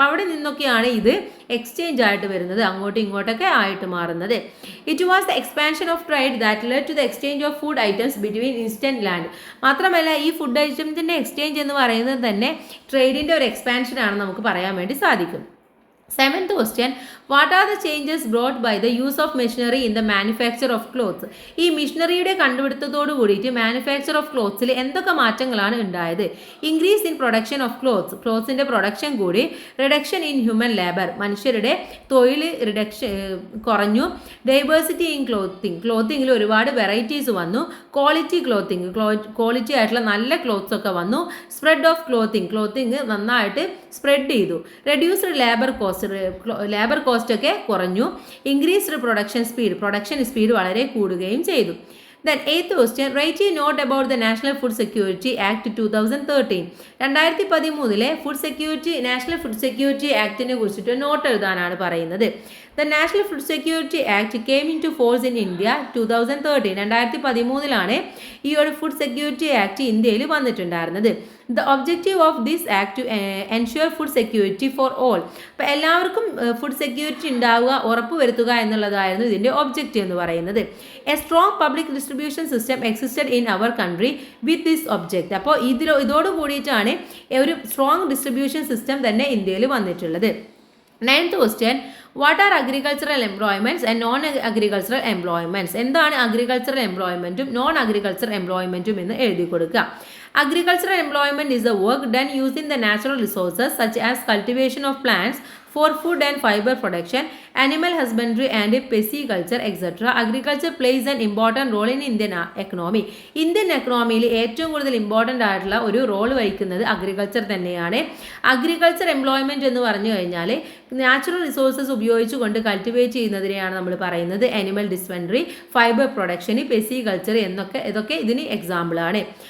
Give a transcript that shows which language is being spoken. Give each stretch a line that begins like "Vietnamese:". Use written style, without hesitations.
Malayalam: അപ്പോൾ അവിടെ നിന്നൊക്കെയാണ് ഇത് എക്സ്ചേഞ്ച് ആയിട്ട് വരുന്നത്, അങ്ങോട്ടും ഇങ്ങോട്ടൊക്കെ ആയിട്ട് മാറുന്നത്.
English: It was the expansion of trade that led to the exchange of food items between instant land.
Malayalam: മാത്രമല്ല ഈ ഫുഡ് ഐറ്റംസിൻ്റെ എക്സ്ചേഞ്ച് എന്ന് പറയുന്നത് തന്നെ ട്രേഡിൻ്റെ ഒരു എക്സ്പാൻഷൻ ആണെന്ന് നമുക്ക് പറയാൻ വേണ്ടി സാധിക്കും.
English: 7th question, what are the changes brought by the use of machinery in the manufacture of clothes?
Malayalam: ഈ മിഷനറിയുടെ കണ്ടുപിടുത്തത്തോടു കൂടിയിട്ട് മാനുഫാക്ചർ ഓഫ് ക്ലോത്ത്സിൽ എന്തൊക്കെ മാറ്റങ്ങളാണ് ഉണ്ടായത്?
English: increase in production of clothes,
Malayalam: ക്ലോത്ത്സിൻ്റെ production കൂടി.
English: reduction in human labour,
Malayalam: മനുഷ്യരുടെ തൊഴിൽ കുറഞ്ഞു. ഡൈവേഴ്സിറ്റി ഇൻ ക്ലോത്തിങ്ങിൽ ഒരുപാട് വെറൈറ്റീസ് വന്നു. ക്വാളിറ്റി ക്വാളിറ്റി ആയിട്ടുള്ള നല്ല ക്ലോത്ത്സ് ഒക്കെ വന്നു.
English: spread of clothing
Malayalam: നന്നായിട്ട് സ്പ്രെഡ് ചെയ്തു. റെഡ്യൂസ്ഡ് ലേബർ കോസ്റ്റ് ഒക്കെ കുറഞ്ഞു.
English: increased production speed
Malayalam: വളരെ കൂടുകയും ചെയ്തു.
English: Then 8th question, write a note about the National Food Security Act 2013.
Malayalam: 2013 national food security ആക്ടിനെ കുറിച്ചിട്ട് നോട്ട് എഴുതാനാണ് പറയുന്നത്.
English: The National Food Security Act came into force in India 2013.
Malayalam: 2013 ഈ ഒരു ഫുഡ് സെക്യൂരിറ്റി ആക്ട് ഇന്ത്യയിൽ വന്നിട്ടുണ്ടായിരുന്നത്.
English: The objective of this act to ensure food security for all.
Malayalam: അപ്പോൾ എല്ലാവർക്കും food security ഉണ്ടാവുക, ഉറപ്പ് വരുത്തുക എന്നുള്ളതായിരുന്നു ഇതിൻ്റെ ഒബ്ജക്റ്റീവ് എന്ന് പറയുന്നത്.
English: A strong public distribution system existed in our country with this object.
Malayalam: അപ്പോൾ ഇതോട് കൂടിയിട്ടാണ് ഒരു സ്ട്രോങ് ഡിസ്ട്രിബ്യൂഷൻ സിസ്റ്റം തന്നെ ഇന്ത്യയിൽ വന്നിട്ടുള്ളത്.
English: 9th question, what are agricultural employments and non agricultural employments?
Malayalam: എന്താണ് അഗ്രികൾച്ചറൽ എംപ്ലോയ്മെൻറ്റും നോൺ അഗ്രികൾച്ചറൽ എംപ്ലോയ്മെൻറ്റും എന്ന് എഴുതി കൊടുക്കുക.
English: Agricultural employment is the work done using the natural resources such as cultivation of plants for food and fiber production, animal husbandry and pisciculture etc. Agriculture plays an important role in Indian economy.
Malayalam: Indian എക്കണോമിയിൽ ഏറ്റവും കൂടുതൽ important ആയിട്ടുള്ള ഒരു role വഹിക്കുന്നത് agriculture തന്നെയാണ്. Agriculture employment എന്ന് പറഞ്ഞു കഴിഞ്ഞാൽ natural resources ഉപയോഗിച്ചുകൊണ്ട് കൾട്ടിവേറ്റ് ചെയ്യുന്നതിനെയാണ് നമ്മൾ പറയുന്നത്. അനിമൽ ഡിസ്പെൻഡറി, ഫൈബർ പ്രൊഡക്ഷന്, പെസികൾച്ചർ ഇതൊക്കെ ഇതിന് എക്സാമ്പിളാണ്.